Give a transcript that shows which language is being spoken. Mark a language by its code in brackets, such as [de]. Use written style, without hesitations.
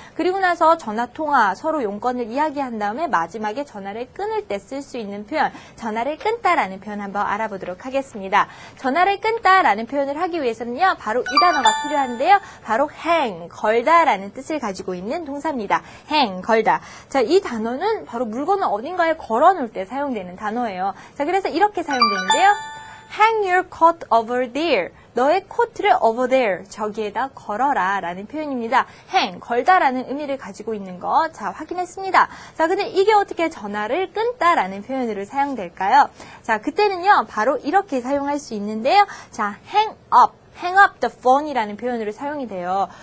[ko] 그리고 나서 전화통화, 서로 용건을 이야기한 다음에 마지막에 전화를 끊을 때 쓸 수 있는 표현, 전화를 끊다라는 표현 한번 알아보도록 하겠습니다. 전화를 끊다라는 표현을 하기 위해서는요, 바로 이 단어가 필요한데요. 바로 hang, 걸다라는 뜻을 가지고 있는 동사입니다. hang, 걸다. 자, 이 단어는 바로 물건을 어딘가에 걸어놓을 때 사용되는 단어예요. 자, 그래서 이렇게 사용되는데요. [en] Hang your coat over there. [ko] 너의 코트를 [en] over there. [ko] 저기에다 걸어라 라는 표현입니다. hang, 걸다라는 의미를 가지고 있는 거. 자, 확인했습니다. 자, 근데 이게 어떻게 전화를 끊다라는 표현으로 사용될까요? 자, 그때는요, 바로 이렇게 사용할 수 있는데요. 자, [en] hang up the phone [ko] 이라는 표현으로 사용이 돼요.